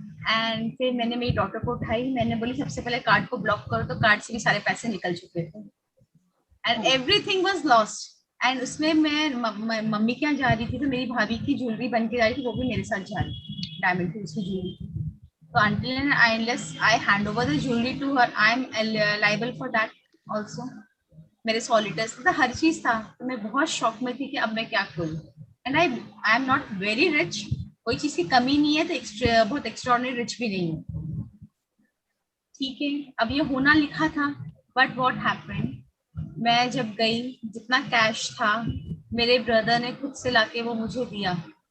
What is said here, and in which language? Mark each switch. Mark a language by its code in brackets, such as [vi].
[hi] And फिर मैंने मेरी डॉटर को उठाई, मैंने बोली सबसे पहले कार्ड को ब्लॉक करो, तो कार्ड से भी सारे पैसे निकल चुके थे, [en] And everything was lost. [hi] And उसमें मैं मम्मी के यहाँ जा रही थी, तो मेरी भाभी की ज्वेलरी बन के जा रही थी, वो भी मेरे साथ जा रही, डायमंड की उसकी ज्वेलरी. [en] तो until unless I hand over the jewelry to her, I am liable for that also. [hi] मेरे सॉलिटर्स था, हर चीज था. तो मैं बहुत शॉक में थी कि अब मैं क्या करूँ. [en] and I am not very rich, [hi] कोई चीज की कमी नहीं है, तो बहुत एक्स्ट्राऑर्डिनरी रिच भी नहीं है, ठीक है. अब ये होना लिखा था, [en] but what happened, [hi] मैं जब गई, जितना कैश था मेरे ब्रदर ने खुद से लाके वो मुझे दिया.